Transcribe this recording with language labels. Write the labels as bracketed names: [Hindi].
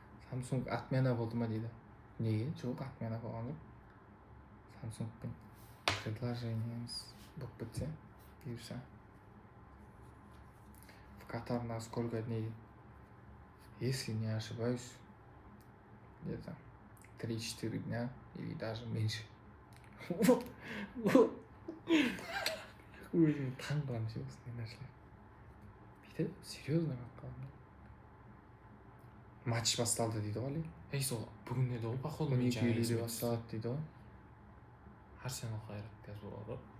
[Kazakh] Samsung отмена болды ма дейді. Неге? Жоқ, отмена болған жоқ. Samsungпен предложениеміз болып кетсе, бұйырса. [Russian] В Катар на сколько дней? Если не ошибаюсь, где-то 3-4 дня или даже меньше. [Kazakh] Өзім таң қаламын осындай нәрселер. Бүйтіп, серьезно қалдым. Матч басталды дейді ғой. Ей, сол бүгін еді ғой, походу мен 12:50 басталады дейді ғой. Арсенал қайрат қазір болады.